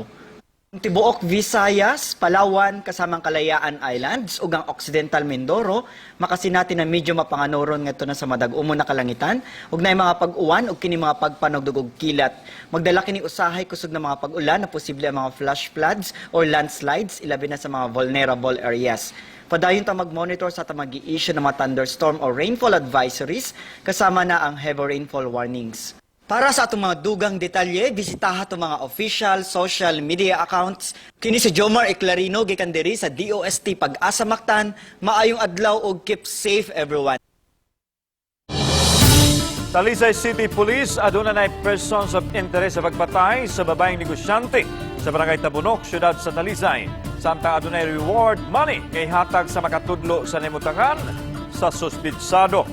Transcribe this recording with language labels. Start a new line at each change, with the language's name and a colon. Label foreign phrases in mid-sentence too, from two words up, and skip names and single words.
Cebuano: Ang tibuok Visayas, Palawan, kasamang Kalayaan Islands ug ang Occidental Mindoro makasinati na medyo mapanganoron ngadto na sa madag-umon na kalangitan ug naay mga pag-uwan ug kini mga pagpanugdog og kilat. Magdala kini usahay kusog na mga pag-ulan na posible ang mga
English: flash floods
Cebuano: or landslides ilabi na sa mga
English: vulnerable areas.
Cebuano: Padayon ta mag-monitor sa mag-i-issue ng mga
English: thunderstorm or rainfall advisories
Cebuano: kasama na ang
English: heavy rainfall warnings.
Cebuano: Para sa atong mga dugang detalye, bisitaha itong mga
English: official social media accounts.
Cebuano: Kini si Jomar Eclarino, gikan diri sa DOST Pag-asa Mactan. Maayong adlaw ug
English: keep safe everyone.
Cebuano: Talisay City Police aduna nay
English: persons of interest
Cebuano: sa pagpatay sa babaeng negosyante sa Barangay Tabunok, siyudad sa Talisay. Samtang adunay reward money kay hatag sa makatudlo sa nimutangan sa suspitsado.